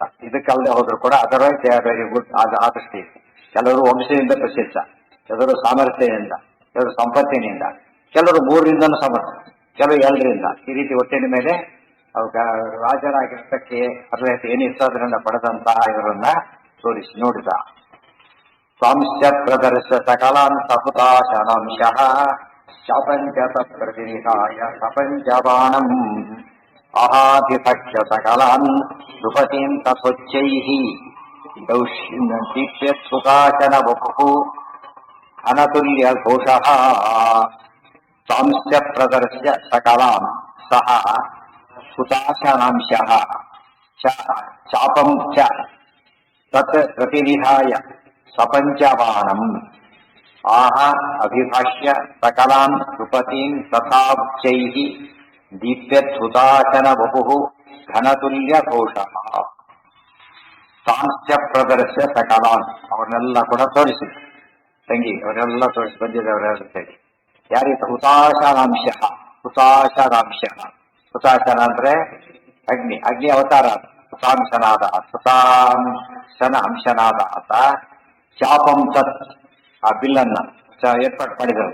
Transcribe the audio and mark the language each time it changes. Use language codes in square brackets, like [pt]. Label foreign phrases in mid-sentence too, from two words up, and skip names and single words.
[kn] ಇದಕ್ಕಲ್ಲದೆ ಹೋದ್ರು ಕೂಡ [en] otherwise very good [kn] ಆ ದೃಷ್ಟಿ. ಕೆಲವರು ವಂಶದಿಂದ ಪ್ರಸಿದ್ಧ, ಕೆಲವರು ಸಾಮರ್ಥ್ಯದಿಂದ, ಕೆಲವರು ಸಂಪತ್ತಿನಿಂದ, ಕೆಲವರು 3ರಿಂದನೂ ಸಮರ್ಥ, ಕೆಲವರು 2ರಿಂದ. ಈ ರೀತಿ ಒಟ್ಟಿನ ಮೇಲೆ ರಾಜರಾಗಿರ್ತಕ್ಕೆ ಅರ್ಹತೆ ಏನಿತ್ತು ಅದರಿಂದ ಪಡೆದಂತಹ ಇವರನ್ನ ತೋರಿಸಿ ನೋಡಿದ. [sa] ಸ್ವಾಂಶ್ಚ ಪ್ರದರ್ಶ ಸಕಲಾನ್ ಸಹುತಾಶನಂಶಃ ಶಾಪಂಚ ತತ್ಪ್ರತಿನಿಧಾಯ ಸಪಂಚಬಾಣಂ ಅಹಾಧಿಪಕ್ಷ ಸಕಲಾನ್ ನೃಪತೀಂ ತಥೋಚ್ಚೈಃ ದೀಪ್ಯತ್ಸುಕಾಚನ ವಪುಃ ಅನತುಲ್ಯ ಘೋಷಃ. ಸ್ವಾಂಶ್ಚ ಪ್ರದರ್ಶ ಸಕಲಾನ್ ಸಹ ಹುತಾಶನಾಂಶಃ ಚಾಪಂ ಚ ತತ್ ಪ್ರತಿನಿಧಾಯ ಸಪಂಚಬಾಣಂ ಆಹ ಅಭಿಭಾಷ್ಯ ಸಕಲಾನ್ ನೃಪತೀಂ ತಥಾ ಉಚ್ಚೈಃ ದೀಪ್ಯತ್ಹುತಾಚನ ವಪುಃ ಘನತುಲ್ಯ ಘೋಷಃ. ಸಾಂಶ್ಚ ಪ್ರದರ್ಶ್ಯ ಸಕಲಾನ್ [kn] ಅವರನ್ನೆಲ್ಲ ಕೂಡ ತೋರಿಸಿ ತಂಗಿ ಅವರೆಲ್ಲ ತೋರಿಸಿ ಬಂದಿದ್ದವರೆಲ್ಲ ಹೇಳಿ ಯಾರೀತ ಹುತಾಶನಾಂಶಃ ಹುತಾಶನ ಅಂದ್ರೆ ಅಗ್ನಿ ಅವತಾರ ಹುತಾಂಶನಾದ ಹುತಾಂಶನ ಅಂಶನಾದ ಆತ ಚಾಪಂ ತತ್ ಆ ಬಿಲ್ಲನ್ನ ಏರ್ಪಾಡು ಮಾಡಿದರು.